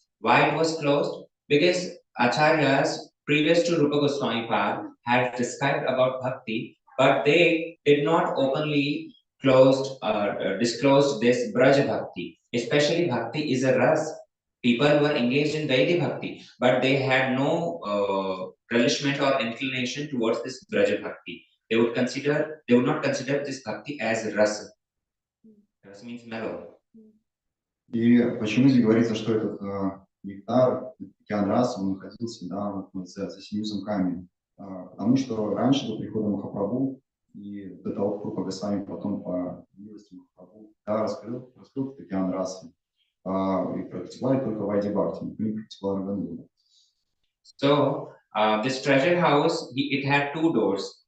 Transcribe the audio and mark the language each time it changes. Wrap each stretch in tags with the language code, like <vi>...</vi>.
<en>Why it was closed? Because Acharyas previous to Rupa Goswami Pad had described about bhakti, but they did not openly disclosed this Braj Bhakti. Especially bhakti is a ras. People were engaged in Vaidhi Bhakti, but they had no relishment or inclination towards this Braja Bhakti. They would not consider this Bhakti as rasa. Rasa means mellow.</en> <ru>И почему здесь говорится, что этот нектар, океан раса, он находился, да, за 7 замками? Потому что раньше, до прихода Махапрабху, и до того, как Рупа Госвами потом по милости Махапрабху, да, раскрыл этот океан расы. И практиковали только Вайди Бхакти, никто не практиковал Рагануду.</ru> <en>So, this treasure house, it had 2 doors.</en>